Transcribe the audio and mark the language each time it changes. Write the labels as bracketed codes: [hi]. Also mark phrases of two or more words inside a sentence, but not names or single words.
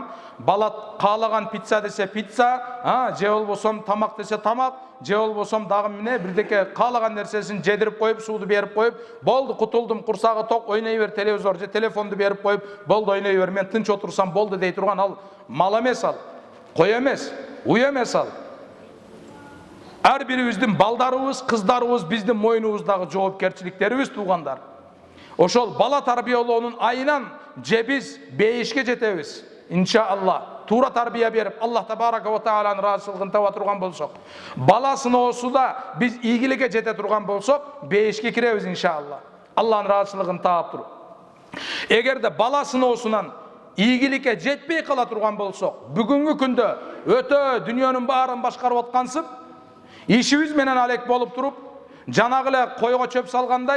[ky] Бала каалаган пицца десе пицца, же болбосом тамак десе тамак, же болбосом дагы эмне бирдеке каалаган нерсесин жедирип коюп, сууду берип коюп, болду, кутулдум, курсагы ток, ойной бер, телевизор же телефонду берип коюп, болду, ойной бер, мен тынч отурсам болду дей турган ал мал эмес, ал кой эмес, уй эмес ал. Ар бирибиздин балдарыбыз, кыздарыбыз биздин мойнубуздагы жоопкерчиликтерибиз туугандар. Ошол бала тарбиялоонун айынан же биз бейишке жетебиз. Иншаалла, туура тарбия берип, [ar] الله تبارك و [ky] тааланын ыраазычылыгын таба турган болсок, бала сыноосуда биз ийгиликке жете турган болсок, бейишке киребиз иншаалла. Аллахнын ыраазычылыгын таап туруп. Эгерде бала сыноосунан ийгиликке жетпей кала турган болсок, бүгүнкү күндө өтө дүйнөнүн баарын башкарып аткансып, ишибиз менен алек болуп туруп, жанагы эле койго чөп салгандай,